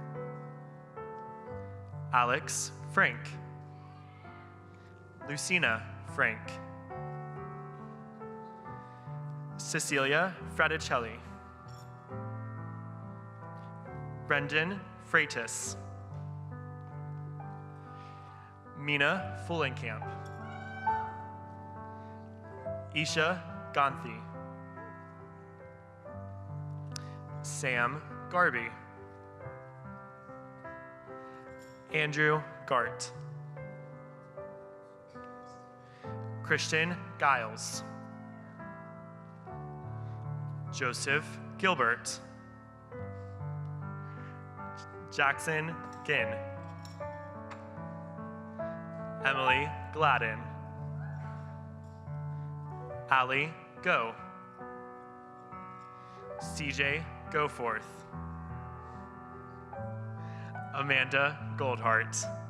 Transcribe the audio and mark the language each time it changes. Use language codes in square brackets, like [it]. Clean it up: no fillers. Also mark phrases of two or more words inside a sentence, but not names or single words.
[en] Alex Frank. Lucina Frank. Cecilia Fraticelli. Brendan Freitas. Mina Fullenkamp. Isha Ganthi. Sam Garby. Andrew Gart. Christian Giles. Joseph Gilbert. Jackson Ginn. Emily Gladden. Allie Go. CJ Goforth. Amanda Goldhart.